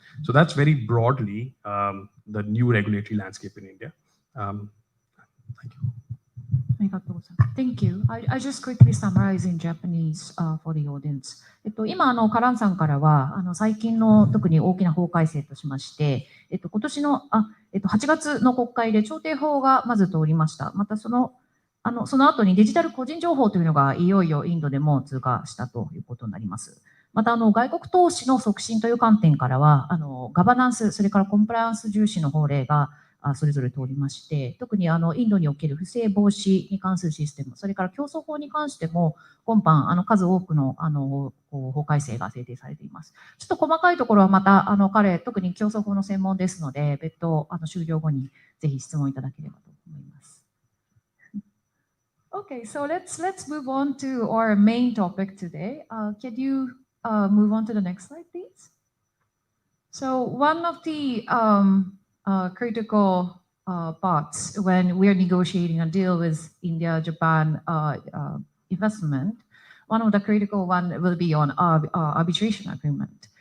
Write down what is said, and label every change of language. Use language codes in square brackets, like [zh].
[en] So that's very broadly the new regulatory landscape in India. Thank you. Thank you. I just quickly summarize in Japanese for the audience. [ja] 今、カランさんからは、最近の特に大きな法改正としまして、今年の8月の国会で調停法がまず通りました。またその後にデジタル個人情報というのがいよいよインドでも通過したということになります。また外国投資の促進という観点からは、ガバナンス、それからコンプライアンス重視の法令がそれぞれ通りまして、特にインドにおける不正防止に関するシステム、それから競争法に関しても今般数多くの法改正が制定されています。ちょっと細かいところはまた彼、特に競争法の専門ですので、別途終了後にぜひ質問いただければと思います。 [en] Okay, so let's move on to our main topic today. Can you move on to the next slide, please? So one of the critical parts when we are negotiating a deal with India-Japan investment, one of the critical one will be on arbitration agreement.